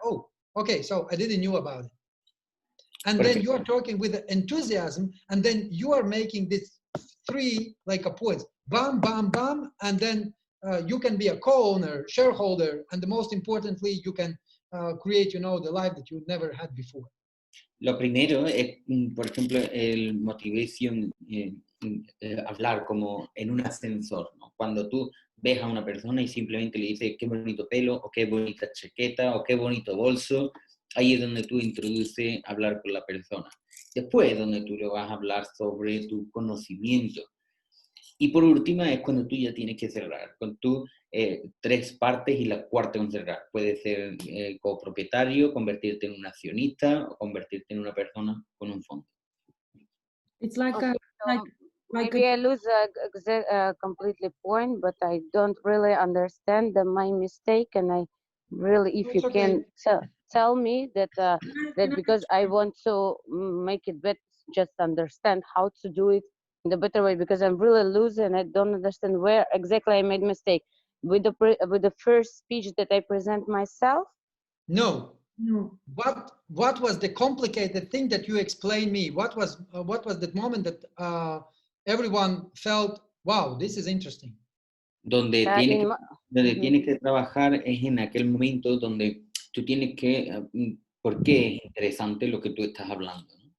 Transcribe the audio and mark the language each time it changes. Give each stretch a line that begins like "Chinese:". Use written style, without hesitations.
English: Oh, okay, so I didn't know about it. And then you are talking with enthusiasm, and then you are making this three like a points, bam, bam, bam, and then you can be a co-owner, shareholder, and the most importantly, you can create, you know, the life that you never had before.
Spanish: Lo primero es, por ejemplo, el motivation, hablar como en un ascensor, ¿no? Cuando tú ves a una persona y simplemente le dices qué bonito pelo, o qué bonita chaqueta, o qué bonito bolso, ahí es donde tú introduces hablar con la persona. Después es donde tú le vas a hablar sobre tu conocimiento. Y por última es cuando tú ya tienes que cerrar, con tus tres partes y la cuarta con cerrar. Puede ser copropietario, convertirte en un accionista o convertirte en una persona con un fondo.
English: It's like Okay, a, maybe I lose completely point, but I don't really understand my mistake, and I really, if you can tell me that that because I want to make it better, just understand how to do it in the better way, because I'm really losing and I don't understand where exactly I made mistake with the first speech that I present myself. No. What was the complicated thing that you explained me? What was that moment that everyone felt, wow, this is interesting?
Spanish: Donde tienes que trabajar es en aquel momento donde tú tienes que, ¿por qué es interesante lo que tú estás hablando?